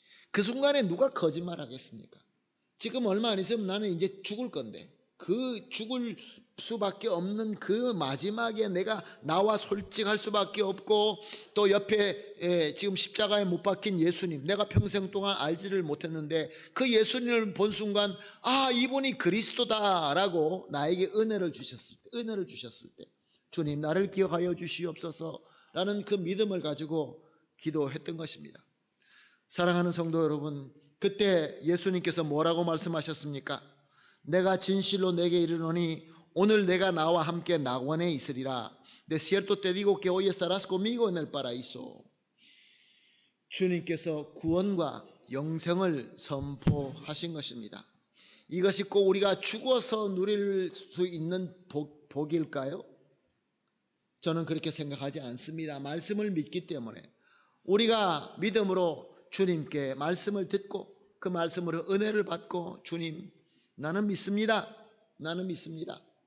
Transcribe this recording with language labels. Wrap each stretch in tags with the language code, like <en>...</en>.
<ko>그 순간에 누가 거짓말하겠습니까? 지금 얼마 안 있으면 나는 이제 죽을 건데, 그 죽을 수밖에 없는 그 마지막에 내가 나와 솔직할 수밖에 없고, 또 옆에 지금 십자가에 못 박힌 예수님, 내가 평생 동안 알지를 못했는데 그 예수님을 본 순간, 아, 이분이 그리스도다라고 나에게 은혜를 주셨을 때 주님, 나를 기억하여 주시옵소서라는 그 믿음을 가지고 기도했던 것입니다. 사랑하는 성도 여러분, 그때 예수님께서 뭐라고 말씀하셨습니까? 내가 진실로 내게 이르노니 오늘 내가 나와 함께 낙원에 있으리라.</ko> <es>De cierto te digo que hoy estarás conmigo en el paraíso.</es> <ko>주님께서 구원과 영생을 선포하신 것입니다. 이것이 꼭 우리가 죽어서 누릴 수 있는 복일까요? 저는 그렇게 생각하지 않습니다. 말씀을 믿기 때문에 우리가 믿음으로 주님께 말씀을 듣고 그 말씀으로 은혜를 받고 주님 나는 믿습니다. 나는 믿습니다.</ko>